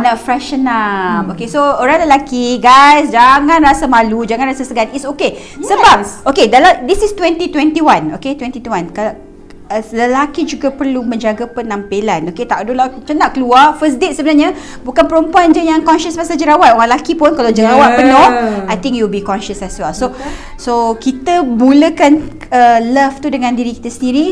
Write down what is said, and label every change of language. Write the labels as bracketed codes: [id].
[ms] Nak [en] freshen up. [ms] Okay, so orang lelaki, guys, jangan rasa malu, jangan rasa segan. [en] It's okay. Yes. Sebab, okay, this is 2021. Okay, 2021. [ms] Kalau lelaki juga perlu menjaga penampilan. Okay, tak adalah macam nak keluar. [en] First date [ms] sebenarnya bukan perempuan je yang conscious pasal jerawat. Orang lelaki pun kalau jerawat penuh, [en] I think you'll be conscious as well. [ms] So kita mulakan love tu dengan diri kita sendiri.